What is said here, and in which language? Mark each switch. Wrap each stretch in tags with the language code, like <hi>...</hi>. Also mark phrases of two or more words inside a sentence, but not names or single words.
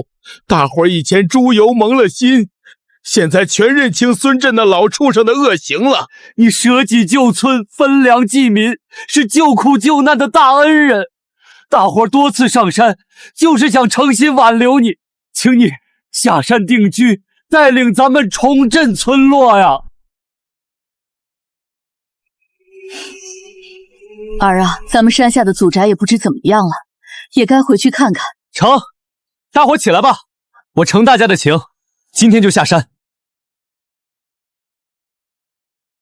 <zh>大夥兒以前豬油蒙了心，現在全認清孫鎮那老畜生的惡行了。你捨己救村，分糧濟民，是救苦救難的大恩人。大夥兒多次上山，就是想誠心挽留你，請你下山定居，帶領咱們重振村落呀！兒啊，咱們山下的祖宅也不知怎麼樣了，也該回去看看。成，大夥起來吧，我承大家的情，今天就下山。</zh>